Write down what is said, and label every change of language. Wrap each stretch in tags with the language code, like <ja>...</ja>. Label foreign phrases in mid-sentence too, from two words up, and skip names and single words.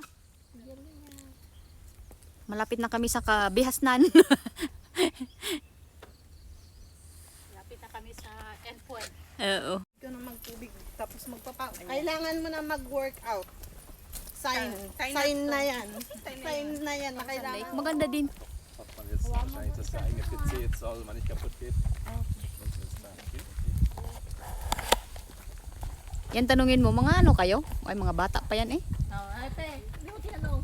<tl>Malapit na kami sa Kabihasnan. Lapit na kami sa endpoint. Oo. Ikaw na magtubig. tapos kailangan mo na mag-workout. Sign na yan. Sign na yan na kailangan. Maganda din.</tl> <de>Hat man jetzt wahrscheinlich, dass der eigene PC jetzt zu Hause mal nicht kaputt geht. Sonst ist da.</de> <tl>Yan tanungin mo, mga ano kayo? Ay, mga bata pa yan eh. Ate, hindi mo tinanong.</tl>